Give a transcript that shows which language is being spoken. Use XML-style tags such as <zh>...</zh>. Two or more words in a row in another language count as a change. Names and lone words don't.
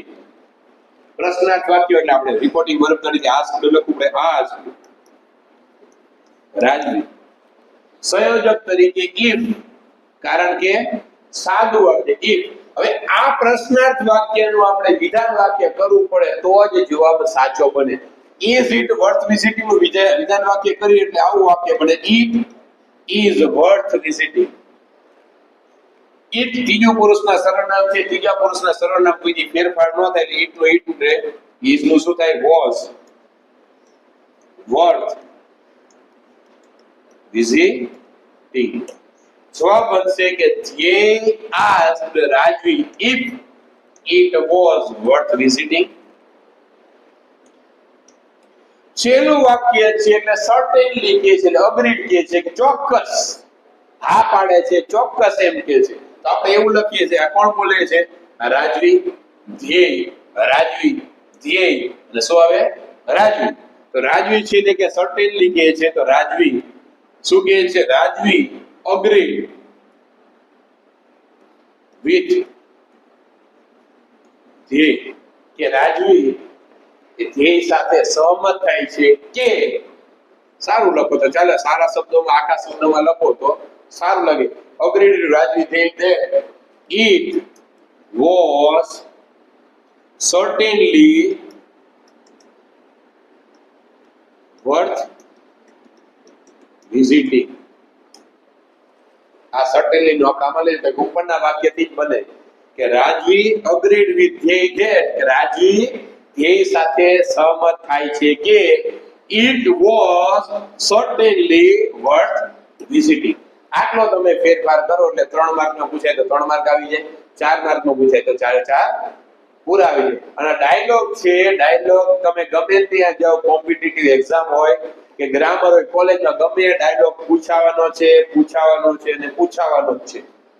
<gu>પ્રશ્નાર્થ વાક્ય એટલે આપણે</gu> <en>reporting verb</en> <gu>તરીકે આ શબ્દ લખવું પડે. આ રાજવી. સંયોજક તરીકે if, કારણ કે સાદું વાક્ય if. હવે આ પ્રશ્નાર્થ વાક્યનું આપણે વિધાન વાક્ય કરવું પડે તો જ જવાબ સાચો બને.</gu> <en>is it worth visiting</en> <gu>નું વિધાન વાક્ય કરીએ એટલે આવું વાક્ય બને.</gu> <en>it is worth visiting.</en> <gu>it ત્રીજો પુરુષના સર્વનામ છે, ત્રીજા પુરુષના સર્વનામ કોઈ ફેરફાર ન થાય એટલે it નું it રહે. is નું શું થાય?</gu> <en>was worth visiting.</en> <gu>જવાબ બનશે કે</gu> <en>they asked રાજવી if it was worth visiting.</en> <gu>છેલ્લું વાક્ય છે એટલે certainly કે છે, એટલે અગ્રીડ કે છે, કે ચોક્કસ હા પાડે છે, ચોક્કસ એમ કે છે. તો આપણે એવું લખીએ છીએ આ કોણ બોલે છે? રાજવી ધ્યેય, રાજવી ધ્યેય એટલે શું આવે? રાજવી. તો રાજવી છે એટલે કે certainly કે છે, તો રાજવી શું કહે છે? રાજવી</gu> <en>agreed with</en> <gu>ધ્યેય, કે રાજવી ધ્યેય સાથે સહમત થાય છે કે. સારું લખો તો ચાલે, સારા શબ્દોમાં આખા શબ્દમાં લખો તો સારું લાગે.</gu> <en>agreed રાજવી ધ્યેય that it was certainly worth visiting.</en> <gu>આ certainly નો કામ લે તો ઉપરના વાક્યથી જ બને કે રાજવી</gu> <en>agreed with ધ્યેય that</en> <gu>કે રાજવી ધ્યેય સાથે સહમત થાય છે કે</gu> <en>it was certainly worth visiting.</en> <gu>આટલો તમે ફેરફાર કરો એટલે 3 માર્કનો પૂછાય તો 3 માર્ક આવી જાય, 4 માર્કનો પૂછાય તો 4 પૂરા આવી જાય. અને ડાયલોગ છે, ડાયલોગ તમે ગમે ત્યાં જાઓ,</gu> <en>competitive exam</en> <gu>હોય કે ગ્રામર હોય, કોલેજમાં ગમે ડાયલોગ પૂછાવાનો છે અને પૂછાવાનો જ છે.</gu>